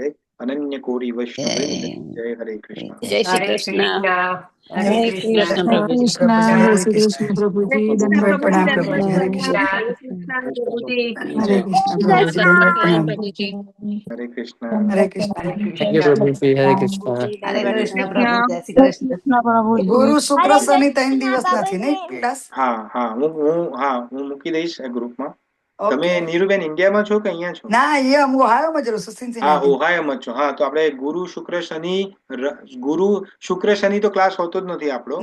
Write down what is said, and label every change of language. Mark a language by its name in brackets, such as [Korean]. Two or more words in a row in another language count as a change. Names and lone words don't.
[Gujarati] અનન્ય કોટી વૈષ્ણવવૃંદ કી જય. હરે કૃષ્ણ. જય શ્રી હરે કૃષ્ણ. કૃષ્ણ. જય હરે શ્રી કૃષ્ણ કૃષ્ણ. પ્રભુજી. કૃષ્ણ, જય જય શ્રી શ્રી કૃષ્ણ પ્રભુજી, દંડવત પ્રણામ પ્રભુજી, હરે કૃષ્ણ. કૃષ્ણ. પ્રભુજી. હરે કૃષ્ણ પ્રભુજી, દંડવત પ્રણામ. પ્રભુજી. હરે કૃષ્ણ. હરે હરે કૃષ્ણ. [English] Thank you, [Gujarati] કૃષ્ણ. Prabhuji. Hare Krishna. પ્રભુજી હરે દંડવત કૃષ્ણ પ્રણામ. પ્રભુ, જય શ્રી કૃષ્ણ. ગુરુ શુક્ર શનિ 3 દિવસ નથી ને ક્લાસ? હા હું મૂકી દઈશ ગ્રુપમાં. તમે ઓકે. નીરુબેન ઇન્ડિયામાં છો કે અહીંયા છો? ના, એ હું ઓહાયોમાં જ રહું છું, હા સિન્સિનાટી. ઓહાયોમાં જ છો. હા તો આપણે ગુરુ શુક્ર શનિ તો ક્લાસ હોતો જ નથી આપણો.